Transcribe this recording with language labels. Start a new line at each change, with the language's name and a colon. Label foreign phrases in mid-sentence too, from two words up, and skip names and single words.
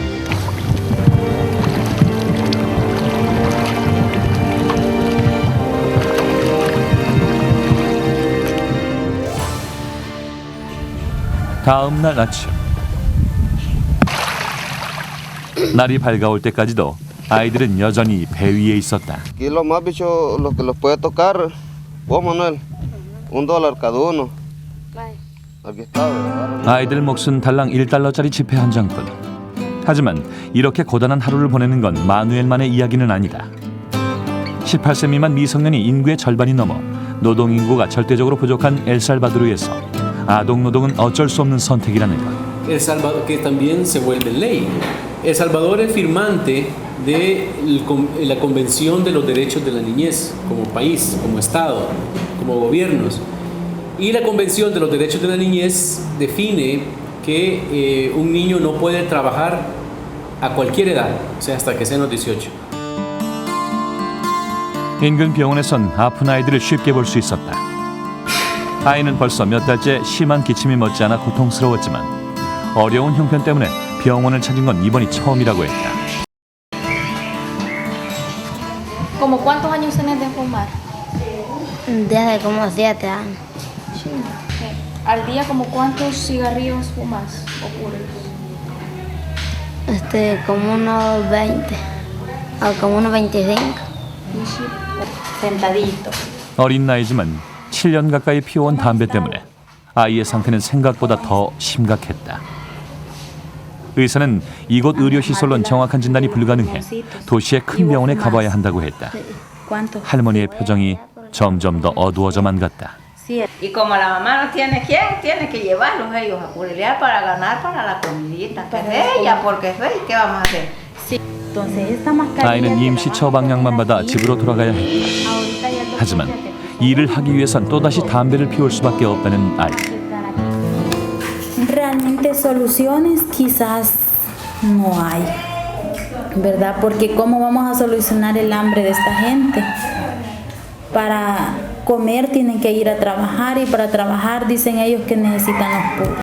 Korean: 다음 날 아침. 날이 밝아올 때까지도 아이들은 여전히 배 위에 있었다.
Spanish: Aquí lo más bicho, lo que los puede tocar, vos Manuel, $1 cada uno. Aquí está.
Korean: 아이들 몫은 달랑 1달러짜리 지폐 한 장뿐. 하지만 이렇게 고단한 하루를 보내는 건 마누엘만의 이야기는 아니다. 18세 미만 미성년이 인구의 절반이 넘어 노동 인구가 절대적으로 부족한 엘살바도르에서 아동 노동은 어쩔 수 없는 선택이라는 것.
Spanish: El Salvador, que también se vuelve ley. El Salvador es firmante de la Convención de los Derechos de la Niñez como país, como Estado, como gobiernos. Y la Convención de los Derechos de la Niñez define que un niño no puede trabajar a cualquier edad, o sea, hasta que sean los 18.
Korean: 인근 병원에선 아픈 아이들을 쉽게 볼 수 있었다. 아이는 벌써 몇 달째 심한 기침이 멎지 않아 고통스러웠지만 어려운 형편 때문에 병원을 찾은 건 이번이 처음이라고 했다.
Spanish: ¿Como cuántos años tenés de fumar? Desde como 7 años. Al día, ¿como cuántos cigarrillos fumas o puros? Como unos 20 o como unos 25. Sentadito.
Korean: 어린 나이지만 7년 가까이 피워온 담배 때문에 아이의 상태는 생각보다 더 심각했다. 의사는 이곳 의료시설로는 정확한 진단이 불가능해 도시의 큰 병원에 가봐야 한다고 했다. 할머니의 표정이 점점 더 어두워져만 갔다.
Spanish: Y como la mamá no tiene quién, tiene que llevarlos ellos a currilear para ganar para la comidita. Que es ella, porque es ella, ¿qué vamos a hacer?
Korean: 아이는 임시 처방약만 받아 집으로 돌아가야 했다. 하지만 일을 하기 위해선 또다시 담배를 피울 수밖에 없다는 아이.
Spanish: Realmente soluciones quizás no hay, ¿verdad? Porque ¿cómo vamos a solucionar el hambre de esta gente? Para comer tienen que ir a trabajar y para trabajar dicen ellos que necesitan los